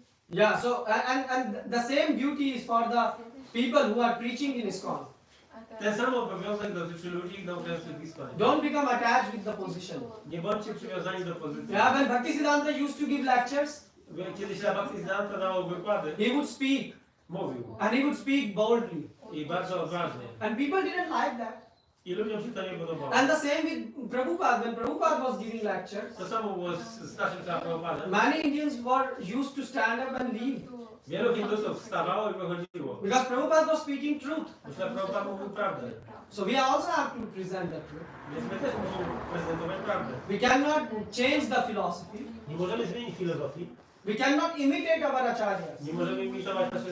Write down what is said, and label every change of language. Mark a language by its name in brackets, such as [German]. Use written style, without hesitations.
[English] Yeah, so and the same duty is for the people who are preaching in ISKCON. [Polish] Ten sam obowiązek dotyczy ludzi nauczających w Iskonie. [English] Don't become attached with the position. [Polish] Nie bądźcie przywiązani do pozycji. [English] Yeah, when Bhaktisiddhanta used to give lectures, [Polish] Kiedy Śrila Bhaktisiddhanta dawał wykłady, [English] he would speak [Polish] mówił. [English] and he would speak boldly. [Polish] I bardzo odważnie. [English] And people didn't like that. [Polish] I ludziom się to nie podobało. [English] And the same with Prabhupada. When Prabhupada was giving lectures, [Polish] To samo było z naszym Prabhupadem. [English] many Indians were used to stand up and leave. [Polish] Wielu Hindusów wstawało i wychodziło. [English] Because Prabhupada was speaking truth. [Polish] Myślę, że Prabhupada mówił prawdę. [English] So we also have to present the truth. [Polish] Więc my też musimy prezentować prawdę. [English] We cannot change the philosophy. [Polish] Nie możemy zmienić filozofii, [English] We cannot imitate our acharyas. [Polish] Nie możemy imitować naszych